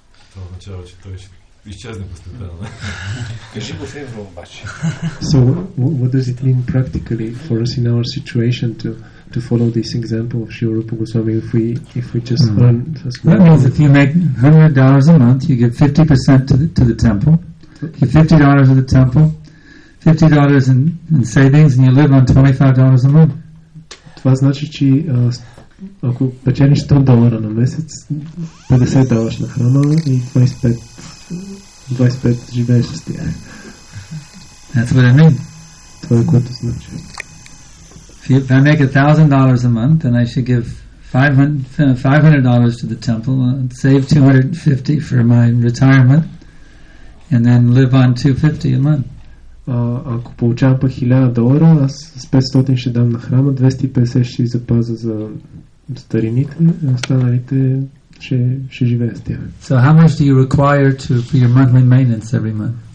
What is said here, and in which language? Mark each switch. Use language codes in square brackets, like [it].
[bg] Това означава, че той ще изчезне постепенно. Кажи го в евро обаче. [en] So, what does it mean practically for us in our situation to follow this example of Srila Rupa Goswami if we just earn a small... That means if you make $100 a month, you give 50% to the temple. You give $50 to the temple, $50 in savings, and you live on $25 a month. [bg] Това значи, че ако печелиш $100 на месец, $50 на храна и 25 живееш с тях. [en] That's what it means. [bg] Това е което значи. [en] If I make $1,000 a month, then I should give $500 to the temple, save $250 for my retirement, and then live on $250 a month. [bg] Ако получавам пък $1000, аз с 500 ще дам на храма, 250 ще запазя за старините, а останалите ще живея с тях. [en] So how much do you require for your monthly maintenance every month?